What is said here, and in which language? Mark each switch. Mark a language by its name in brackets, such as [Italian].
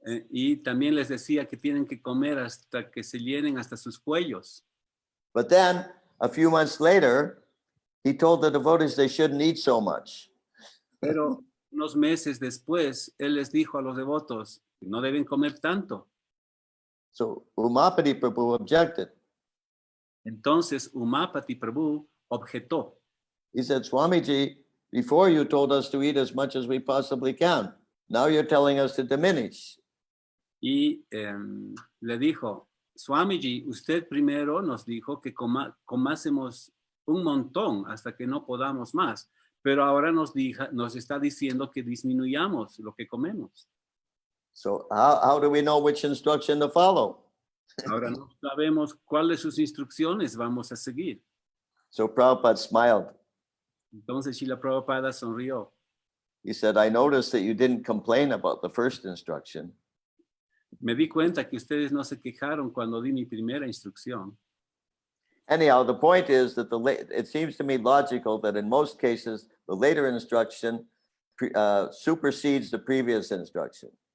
[Spanish] Y también les decía que tienen que comer hasta que se llenen hasta sus cuellos. [English] But then, a few months later, he told the devotees they shouldn't eat so much. [Spanish] Pero unos meses después, él les dijo a los devotos que no deben comer tanto. [English] So Umapati Prabhu objected. [Spanish] Entonces Umapati Prabhu objetó. [English] He said, Swamiji, before you told us to eat as much as we possibly can. Now you're telling us to diminish. [Spanish] Y le dijo, Swamiji, usted primero nos dijo que comásemos un montón hasta que no podamos más, pero ahora nos está diciendo que disminuyamos lo que comemos. [English] So how do we know which instruction to follow? [Spanish] Ahora no sabemos cuál de sus instrucciones vamos a seguir. [English] So Prabhupada smiled. [Spanish] Entonces Srila Prabhupada sonrió. [English] He said, I noticed that you didn't complain about the first instruction. [Spanish] Me di cuenta que ustedes no se quejaron cuando di mi primera instrucción. [English] Anyhow, the point is that it seems to me logical that in most cases, the later instruction supersedes the previous instruction.